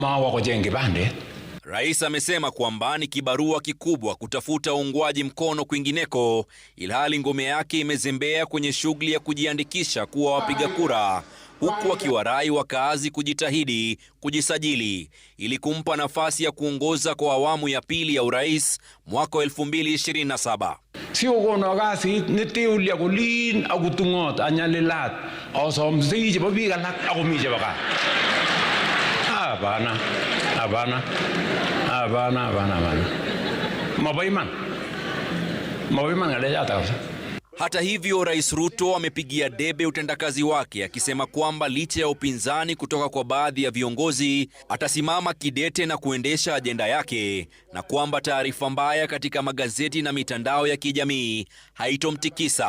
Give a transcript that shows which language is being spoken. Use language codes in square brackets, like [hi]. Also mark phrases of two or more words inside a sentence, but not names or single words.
[sw] Rais amesema kwamba ni kibarua kikubwa kutafuta uungwaji mkono kwingineko, ilhali ngome yake imezembea kwenye shughuli ya kujiandikisha kuwa wapiga kura, huku akiwarai wakaazi kujitahidi kujisajili ili kumpa nafasi ya kuongoza kwa awamu ya pili ya urais mwaka 2027. [kln] Sio kono kasit netiul ya kulin akutungot anyalilat osomsi chebo biik alak akomi chebo gaa. Hapana. Mabaiman ngaleja. [sw] Hata hivyo, Rais Ruto amepigia debe utendakazi wake, akisema kwamba licha ya upinzani kutoka kwa baadhi ya viongozi, atasimama kidete na kuendesha ajenda yake, na kwamba taarifa mbaya katika magazeti na mitandao ya kijamii haitomtikisa.